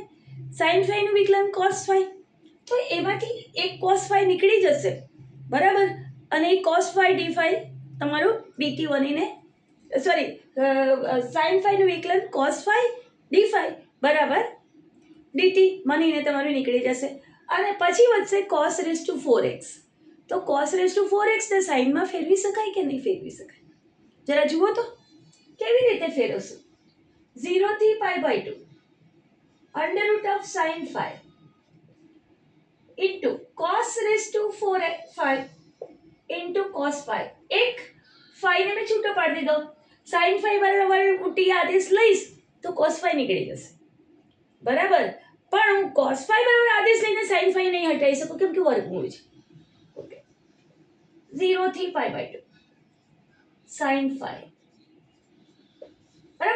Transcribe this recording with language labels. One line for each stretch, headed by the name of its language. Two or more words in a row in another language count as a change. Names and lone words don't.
English: sin phi
Gujarati: નું વિકલન
English: cos phi,
Gujarati: તો એમાંથી એક
English: cos phi
Gujarati: નીકળી જશે, બરાબર, અને એ
English: cos phi d phi
Gujarati: તમારું dt બનીને
English: sin phi
Gujarati: નું વિકલન
English: cos phi d phi
Gujarati: બરાબર dt બનીને તમારું નીકળી જશે. અને પછી વધશે
English: cos raised to 4x.
Gujarati: તો
English: cos raised to 4x
Gujarati: ને sin માં ફેરવી શકાય કે નહીં ફેરવી શકાય? જરા જુઓ તો કેવી રીતે ફેરવશું.
English: 0 થી π/2 under root of sin phi into cos raised to 4 into cos phi.
Gujarati: એક phi ને મેં છૂટો પાડી દીધો.
English: sin phi
Gujarati: બરાબર t આદેશ લઈશ તો
English: cos phi
Gujarati: નીકળી જશે, બરાબર. પણ હું
English: cos phi
Gujarati: બરાબર આદેશ લઈને
English: sin phi
Gujarati: નહીં હટાવી શકું કેમ કે વર્ગમૂળ છે. ઓકે, 0 થી π/2
English: sin phi
Gujarati: બરાબર.